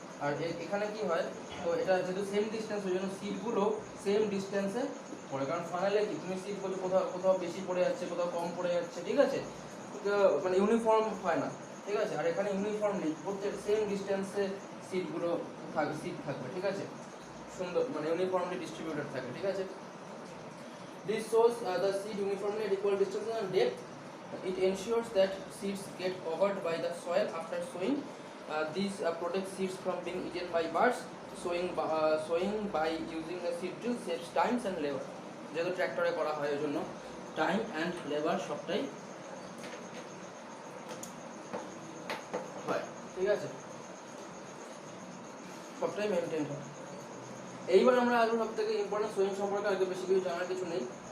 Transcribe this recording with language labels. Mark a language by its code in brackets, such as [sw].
[bn] আর এখানে কি হয়, তো এটা যেহেতু সেম ডিস্টেন্স, ওই জন্য সিটগুলো সেম ডিস্টেন্সে পড়ে, কারণ ফানেলে কি তুমি সিট বলছো কোথাও বেশি পড়ে যাচ্ছে, কোথাও কম পড়ে যাচ্ছে, ঠিক আছে, মানে ইউনিফর্ম হয় না, ঠিক আছে। আর এখানে ইউনিফর্মলি প্রত্যেক সেম ডিস্টেন্সে সিট থাকবে, ঠিক আছে, সুন্দর, মানে ইউনিফর্মলি ডিস্ট্রিবিউটেড থাকে, ঠিক আছে। [en] This shows the seed uniformly at equal distance and depth. It ensures that seeds get covered by the soil after sowing. These protect seeds from being eaten by birds. Sowing by using a seed drill saves times and labor. [bn] যেহেতু ট্র্যাক্টরে করা হয় ওই জন্য time and labour সবটাই হয়, ঠিক আছে। সবটাই মেনটেন হয়। এইবার আমরা আসবো সব থেকে ইম্পর্টেন্ট, সোয়িং সম্পর্কে আগে বেশি কিছু জানার কিছু নেই।